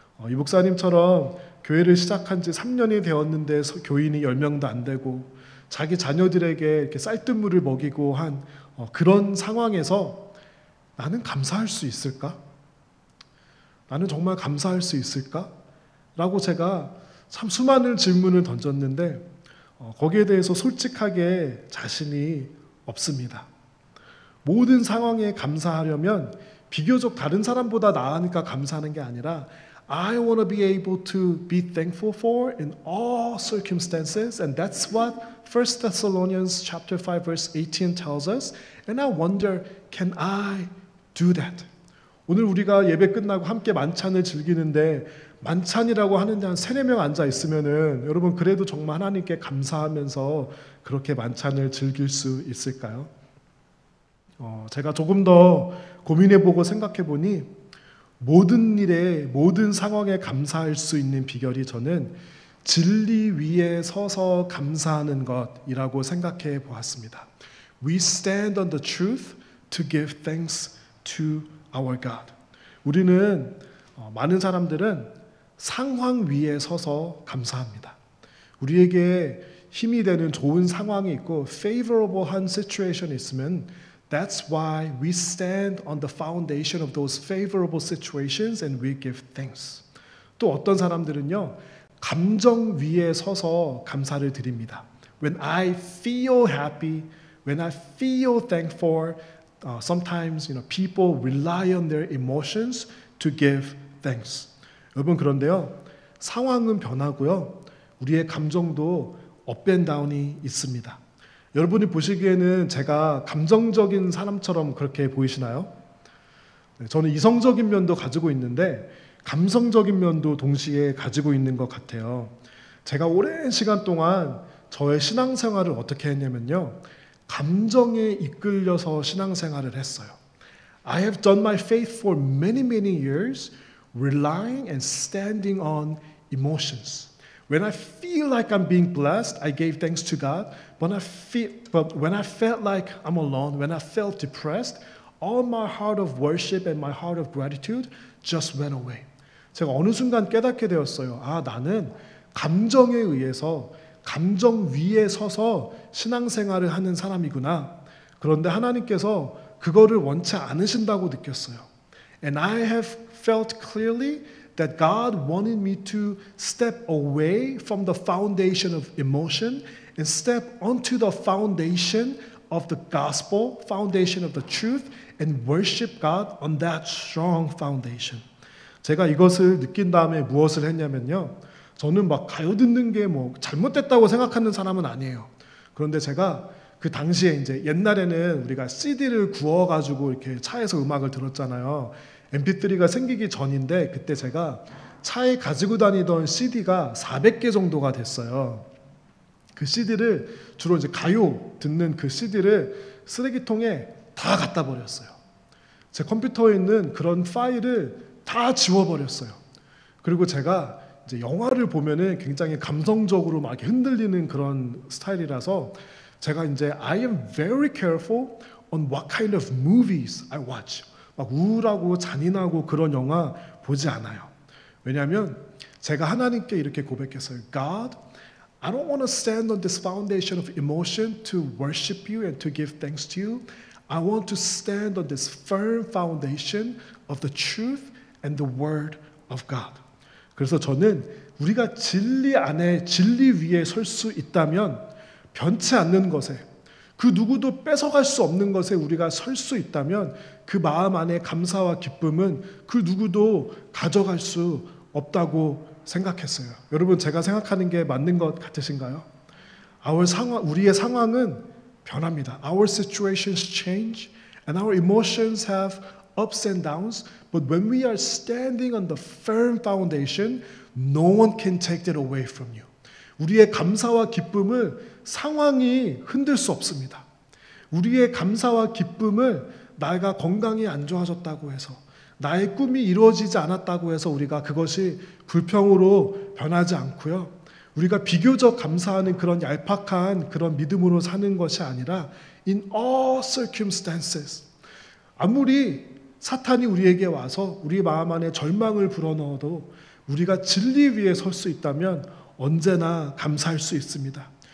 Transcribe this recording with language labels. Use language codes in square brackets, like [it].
[ko] 이 목사님처럼 교회를 시작한 지 3년이 되었는데 교인이 10명도 안 되고 자기 자녀들에게 이렇게 쌀뜨물을 먹이고 한 그런 상황에서 나는 감사할 수 있을까? 나는 정말 감사할 수 있을까? 라고 제가 참 수많은 질문을 던졌는데 거기에 대해서 솔직하게 자신이 없습니다. 모든 상황에 감사하려면 비교적 다른 사람보다 나으니까 감사하는 게 아니라 [en] I want to be able to be thankful for in all circumstances, and that's what 1 Thessalonians chapter 5 verse 18 tells us. And I wonder, can I do that? [ko] 오늘 우리가 예배 끝나고 함께 만찬을 즐기는데 만찬이라고 하는데 한 3-4명 앉아 있으면은 여러분 그래도 정말 하나님께 감사하면서 그렇게 만찬을 즐길 수 있을까요? 제가 조금 더 고민해보고 생각해보니 모든 일에 모든 상황에 감사할 수 있는 비결이 저는 진리 위에 서서 감사하는 것이라고 생각해 보았습니다. [en] We stand on the truth to give thanks to our God. [ko] 우리는 많은 사람들은 상황 위에 서서 감사합니다. 우리에게 힘이 되는 좋은 상황이 있고 favorable한 situation이 있으면 [en] that's why we stand on the foundation of those favorable situations and we give thanks. [ko] 또 어떤 사람들은요, 감정 위에 서서 감사를 드립니다. [en] When I feel happy, when I feel thankful, sometimes people rely on their emotions to give thanks. [ko] 여러분 그런데요, 상황은 변하고요, 우리의 감정도 업 앤 다운이 있습니다. 여러분이 보시기에는 제가 감정적인 사람처럼 그렇게 보이시나요? 저는 이성적인 면도 가지고 있는데 감성적인 면도 동시에 가지고 있는 것 같아요. 제가 오랜 시간 동안 저의 신앙생활을 어떻게 했냐면요, 감정에 이끌려서 신앙생활을 했어요. [en] I have done my faith for many years relying and standing on emotions. When I feel like I'm being blessed, I gave thanks to God. But when I felt like I'm alone, when I felt depressed, all my heart of worship and my heart of gratitude just went away. [ko] 제가 어느 순간 깨닫게 되었어요. 아, 나는 감정에 의해서 감정 위에 서서 신앙생활을 하는 사람이구나. 그런데 하나님께서 그거를 원치 않으신다고 느꼈어요. [en] And I have felt clearly that God wanted me to step away from the foundation of emotion and step onto the foundation of the gospel, foundation of the truth, and worship God on that strong foundation. [ko] 제가 이것을 느낀 다음에 무엇을 했냐면요. 저는 막 가요 듣는 게 뭐 잘못됐다고 생각하는 사람은 아니에요. 그런데 제가 그 당시에 이제 옛날에는 우리가 CD를 구워가지고 이렇게 차에서 음악을 들었잖아요. MP3가 생기기 전인데 그때 제가 차에 가지고 다니던 CD가 400개 정도가 됐어요. 그 CD를 주로 이제 가요 듣는 그 CD를 쓰레기통에 다 갖다 버렸어요. 제 컴퓨터에 있는 그런 파일을 다 지워버렸어요. 그리고 제가 이제 영화를 보면은 굉장히 감성적으로 막 흔들리는 그런 스타일이라서 제가 이제 [en] I am very careful on what kind of movies I watch. [ko] 막 우울하고 잔인하고 그런 영화 보지 않아요. 왜냐하면 제가 하나님께 이렇게 고백했어요. [en] God, I don't want to stand on this foundation of emotion to worship you and to give thanks to you. I want to stand on this firm foundation of the truth and the word of God. [ko] 그래서 저는 우리가 진리 안에 진리 위에 설 수 있다면 변치 않는 것에 그 누구도 뺏어갈 수 없는 것에 우리가 설 수 있다면 그 마음 안에 감사와 기쁨은 그 누구도 가져갈 수 없다고 생각했어요. 여러분 제가 생각하는 게 맞는 것 같으신가요? 우리의 상황은 변합니다. [en] Our situations change and our emotions have ups and downs. But when we are standing on the firm foundation, no one can take that away from you. [ko] 우리의 감사와 기쁨을 상황이 흔들 수 없습니다. 우리의 감사와 기쁨을 나가 건강이 안 좋아졌다고 해서 나의 꿈이 이루어지지 않았다고 해서 우리가 그것이 불평으로 변하지 않고요. 우리가 비교적 감사하는 그런 얄팍한 그런 믿음으로 사는 것이 아니라 [en] in all circumstances [ko] 아무리 사탄이 우리에게 와서 우리 마음 안에 절망을 불어넣어도 우리가 진리 위에 설 수 있다면 언제나 감사할 수 있습니다.